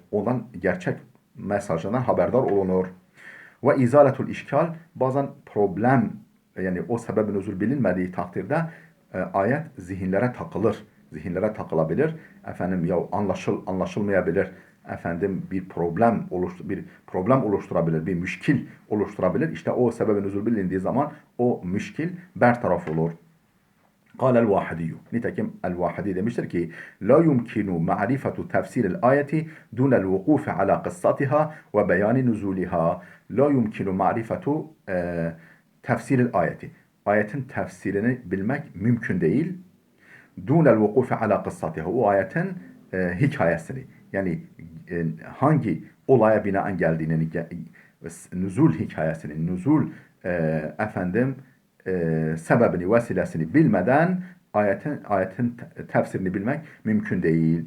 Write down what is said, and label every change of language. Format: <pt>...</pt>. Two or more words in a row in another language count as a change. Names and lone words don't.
<tr>Ondan gerçek mesajından haberdar olunur. Ve</tr> <ar>إزالة الإشكال,</ar> <tr>bazen problem, yani o sebebin nüzul bilinmediği takdirde ayet zihinlere takılır. Zihinlere takılabilir. Efendim ya anlaşılmayabilir. Efendim bir problem oluşturabilir, bir müşkil oluşturabilir. İşte o sebebin nüzul bilindiği zaman o müşkil bertaraf olur.</tr> <ar>قال الواحدي نتكلم الواحدي</ar> <tr>demiştir ki</tr> <ar>لا يمكن معرفة تفسير الآية دون الوقوف على قصتها وبيان نزولها لا يمكن معرفة تفسير الآية</ar> <tr>ayetin tefsirini bilmek mümkün değil</tr> <ar>دون الوقوف على قصتها,</ar> <tr>o ayetin hikayesini, yani hangi olaya binaen geldiğini, nüzul hikayesini, nüzul efendim sebebini, vesilesini bilmeden ayetin tefsirini bilmek mümkün değil.</tr>